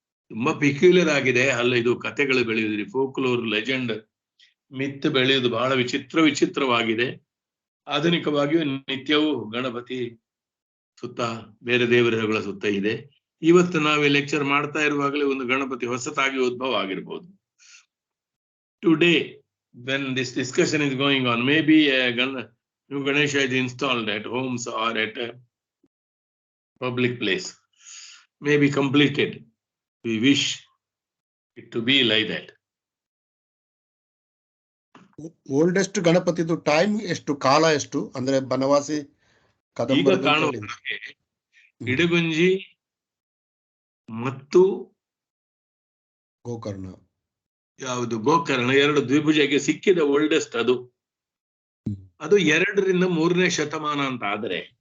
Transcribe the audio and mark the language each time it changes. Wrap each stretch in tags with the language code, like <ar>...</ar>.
<kn>ತುಂಬಾ ಪಿಕ್ಯುಲರ್ ಆಗಿದೆ. ಅಲ್ಲ, ಇದು ಕತೆಗಳು ಬೆಳೆಯುವುದ್ರಿ, ಫೋಕ್ಲೋರ್, ಲೆಜೆಂಡ್, ಮಿತ್ ಬೆಳೆಯುವುದು ಬಹಳ ವಿಚಿತ್ರವಾಗಿದೆ. ಆಧುನಿಕವಾಗಿಯೂ ನಿತ್ಯವೂ ಗಣಪತಿ ಸುತ್ತ, ಬೇರೆ ದೇವರುಗಳ ಸುತ್ತ ಇದೆ. ಇವತ್ತು ನಾವೇ ಲೆಕ್ಚರ್ ಮಾಡ್ತಾ ಇರುವಾಗಲೇ ಒಂದು ಗಣಪತಿ ಹೊಸತಾಗಿ ಉದ್ಭವ ಆಗಿರ್ಬೋದು.</kn> <en>Today when this discussion is going on, maybe a new Ganesha is installed at homes or at a public place, maybe completed. We wish it to be like that.</en> <kn>Oldest ಗಣಪತಿದು time ಎಷ್ಟು, ಕಾಲ ಎಷ್ಟು? ಅಂದ್ರೆ ಬನವಾಸಿ ಈಗ ಕಾಣುವ ಇಡಗುಂಜಿ ಮತ್ತು ಗೋಕರ್ಣ, ಯಾವುದು ಗೋಕರ್ಣ, ಎರಡು ದ್ವಿಭುಜಕ್ಕೆ ಸಿಕ್ಕಿದ ಓಲ್ಡೆಸ್ಟ್ ಅದು 2ರಿಂದ 3ನೇ ಶತಮಾನ ಅಂತ. ಆದರೆ</kn>